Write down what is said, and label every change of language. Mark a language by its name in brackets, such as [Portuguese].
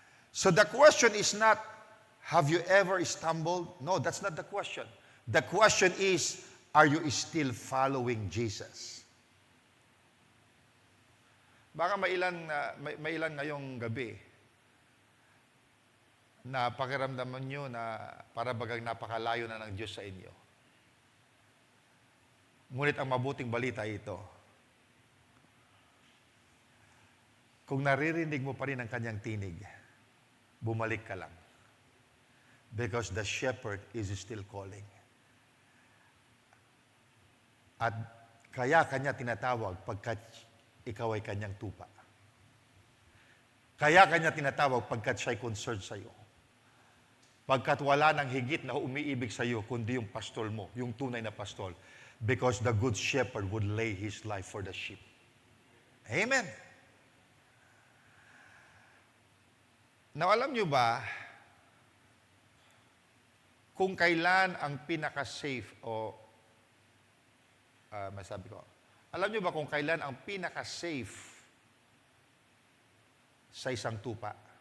[English] So the question is not, have you ever stumbled? No, that's not the question. The question is, are you still following Jesus? [Filipino] Baka may ilan ngayong gabi na pakiramdaman nyo na para bagang napakalayo na ng Diyos sa inyo. Ngunit ang mabuting balita ito, kung naririnig mo pa rin ang kanyang tinig, bumalik ka lang. [English] Because the shepherd is still calling. [Filipino] At kaya kanya tinatawag pagkat ikaw ay kanyang tupa. Kaya kanya tinatawag pagkat siya'y concerned sa iyo. Pagkat wala nang higit na umiibig sa iyo, kundi yung pastol mo, yung tunay na pastol. [English] Because the good shepherd would lay his life for the sheep. Amen. [Filipino] Now, alam nyo ba, kung kailan ang pinaka-safe masabi ko, alam nyo ba kung kailan ang pinaka-safe sa isang tupa?